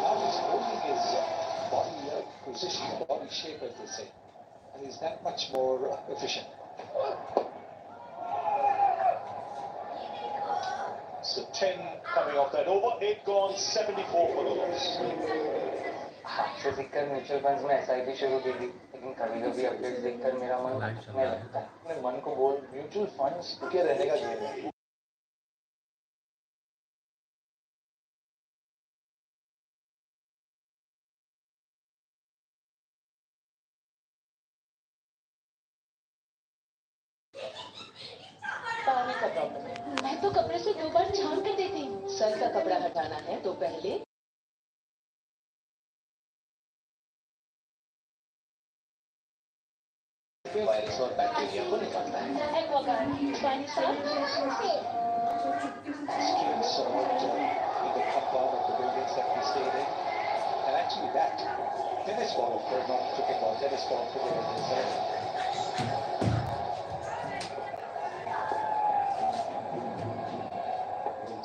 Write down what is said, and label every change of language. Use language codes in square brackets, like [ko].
[en] Now he's holding his body position, body shape as they say. And he's that much more efficient. So 10 coming off that over, 8 gone, 74 for the loss. [hi] आपसे सीखकर mutual funds में SIP शुरू की थी, लेकिन कभी कभी updates देखकर मेरा मन में लगता है अपने मन को बोल म्यूचुअल फंड्स के रहने का गेम है. पानी का प्रॉब्लम है. मैं तो कपड़े से 2 बार छान कर देती हूँ. सर का कपड़ा हटाना है तो पहले वायरस और बैक्टीरिया को निकालता है. एक्वागार्ड पानी से [en] Streets in the compound of the buildings that we stayed in. And actually that tennis ball, of course, not cricket ball, tennis ball, cricket as they say.